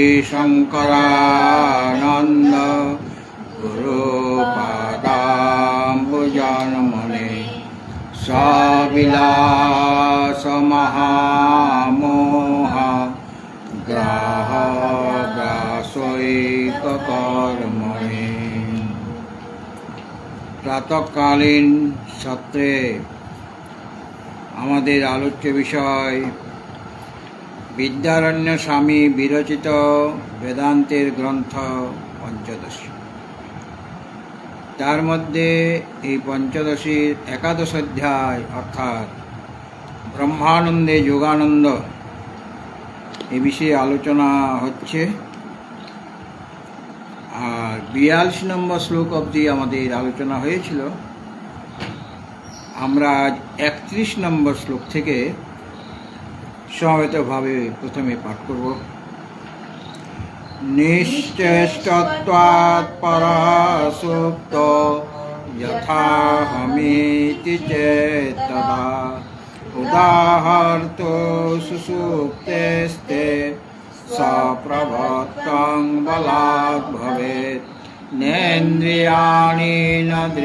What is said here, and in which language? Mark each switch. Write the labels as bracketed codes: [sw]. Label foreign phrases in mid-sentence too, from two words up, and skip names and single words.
[sa] शंकरानंद गुरुपादाम्बुजनमुने सविलास महामोह ग्राहग्रासैककर्मणे। [bn] প্রাতঃকালীন সত্রে আমাদের আলোচ্য বিষয় বিদ্যারণ্য স্বামী বিরচিত বেদান্তের গ্রন্থ পঞ্চদশী। তার মধ্যে এই পঞ্চদশীর একাদশ অধ্যায় অর্থাৎ ব্রহ্মানন্দে যোগানন্দ এ বিষয়ে আলোচনা হচ্ছে। আর 42 নম্বর শ্লোক অবধি আমাদের আলোচনা হয়েছিল। আমরা আজ 31 নম্বর শ্লোক থেকে সমবেতভাবে প্রথমে পাঠ করব। [sa] নিশ্চেষ্টত্বাৎ পরাসুপ্ত যথাহমিতি চেতদা উদাহর্ত সুসুপ্তেস্তে সপ্রবর্তং বলাৎ ভবেৎ নেন্দ্রিয়াণি ন